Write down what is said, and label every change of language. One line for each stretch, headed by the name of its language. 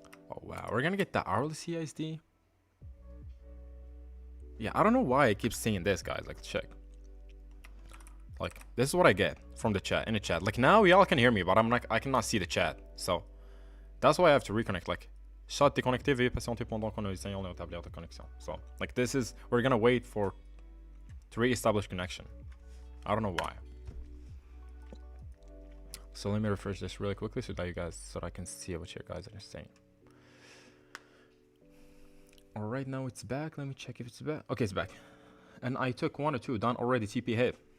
English: Oh wow, we're gonna get the hourly CISD. Yeah, I don't know why I keep saying this, guys. Like, check. Like, this is what I get from the chat, in the chat. Like, now y'all can hear me, but I cannot see the chat. So, that's why I have to reconnect. Like,
French: chat déconnecté, veuillez patienter pendant qu'on essaye de établir la connexion.
English: So, like, this is, we're gonna wait to re-establish connection. I don't know why. So let me refresh this really quickly so that I can see what you guys are saying. All right, now it's back. Let me check if it's back. Okay, it's back. And I took 1 or 2 done already. TP hit.